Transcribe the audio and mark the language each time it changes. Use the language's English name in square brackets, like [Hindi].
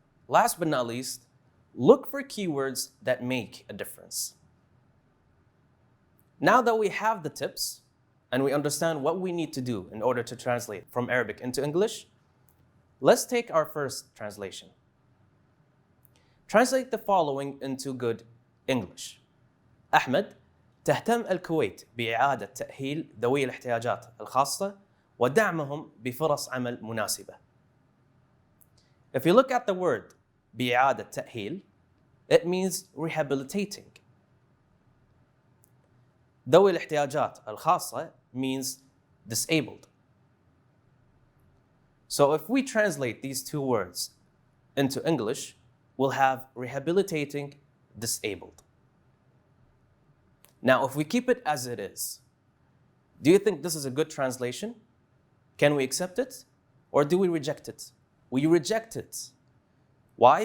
[English] Last but not least, look for keywords that make a difference. Now that we have the tips and we understand what we need to do in order to translate from Arabic into English, let's take our first translation. Translate the following into good English. [Arabic] أحمد، تهتم الكويت بإعادة تأهيل ذوي الاحتياجات الخاصة ودعمهم بفرص عمل مناسبة. [English] If you look at the word [Arabic] بإعادة تأهيل, [English] it means rehabilitating. [Arabic] ذوي الاحتياجات الخاصة [English] means disabled. So if we translate these two words into English, we'll have rehabilitating disabled. Now, if we keep it as it is, do you think this is a good translation? Can we accept it? Or do we reject it? We reject it. Why?